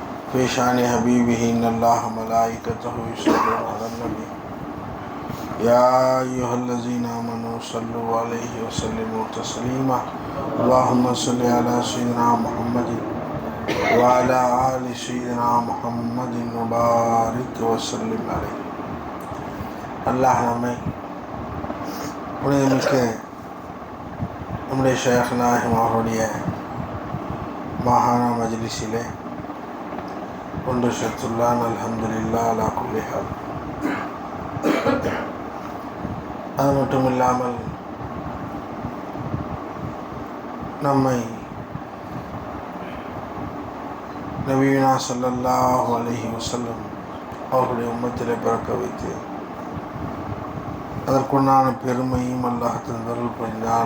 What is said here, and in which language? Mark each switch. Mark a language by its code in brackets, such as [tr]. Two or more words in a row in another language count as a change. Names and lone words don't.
[ar] في شان حبيبه إن الله ملائكته يصلون على النبي يا أيها الذين آمنوا صلوا عليه وسلموا تسليما اللهم صل على سيدنا محمد وعلى آل سيدنا محمد وبارك وسلم عليه. [ta] அல்லாஹ் நம்மை புனிதமிக்க நம்முடைய ஷேக் நாயகம் அவருடைய மாகாண மஜ்லிஸிலே ஒன்று சேர்த்துள்ளான். [ar] الحمد لله على كل حال. [ta] அது மட்டும் இல்லாமல் நம்மை [ar] نبينا صلى الله عليه وسلم [ta] அவர்களுடைய உம்மத்திலே பிறக்க வைத்து அதற்குண்டான பெருமையும் அல்லாஹ் தந்தருள் புரிந்தான்.